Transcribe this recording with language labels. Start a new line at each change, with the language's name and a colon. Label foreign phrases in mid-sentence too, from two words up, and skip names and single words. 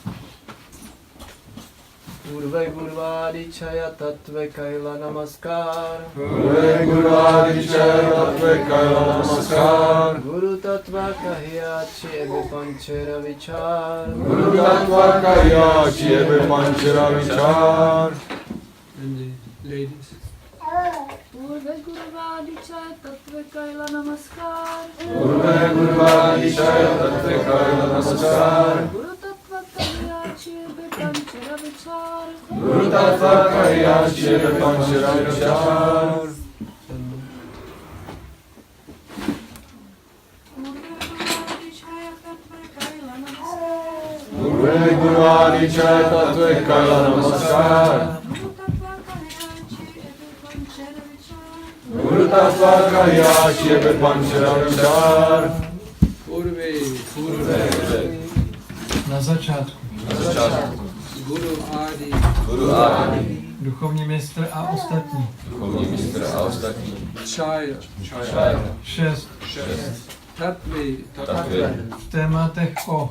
Bangla: পূর্বে গুরু আদি ছয় তত্ত্ব কৈল নমস্কার. পূর্বে গুরু আদি ছয় তত্ত্ব কৈল নমস্কার. গুরু তত্ত্ব কহিয়াছি এবে পাঁচের বিচার. গুরু তত্ত্ব কহিয়াছি এবে পাঁচের বিচার.
English: And the ladies.
Bangla: পূর্বে গুরু আদি ছয় তত্ত্ব কৈল নমস্কার. পূর্বে গুরু আদি ছয় তত্ত্ব কৈল নমস্কার. গুরু তত্ত্ব কহিয়াছি এবে পাঁচের বিচার. গুরু তত্ত্ব কহিয়াছি এবে পাঁচের বিচার. পূর্বে গুরু আদি ছয় তত্ত্ব কৈল নমস্কার. গুরু তত্ত্ব কহিয়াছি এবে পাঁচের বিচার.
Czech: Purve Na začátku.
Bangla: গুরু আদি
Czech: Duchovní mistr a ostatní. Chaya 6. Tattve V tématech o.